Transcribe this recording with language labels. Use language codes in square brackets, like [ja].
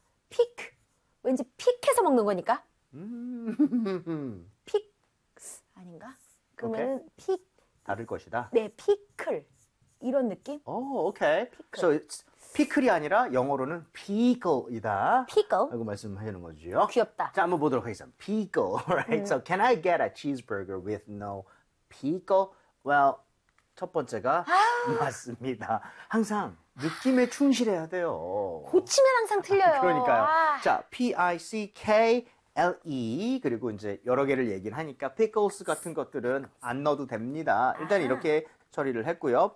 [ko] pick. 왠지 pick해서 먹는 거니까. pick 아닌가? 오케이. 그러면은 pick. 다를 것이다. 네, pickle. 이런 느낌? 오, 오케이. [en] pickle. So it's [ko] 피클이 아니라 영어로는 pickle이다. 피클. 라고 말씀하시는 거죠. 귀엽다. 자, 한번 보도록 하겠습니다. [en] Pickle, right? So can I get a cheeseburger with no pickle? [ko] Well, 첫 번째가 맞습니다. 항상 느낌에 충실해야 돼요. 고치면 항상 틀려요. 그러니까요. 아. 자, pickle, 그리고 이제 여러 개를 얘기를 하니까 pickles 같은 것들은 안 넣어도 됩니다. 일단 이렇게 처리를 했고요.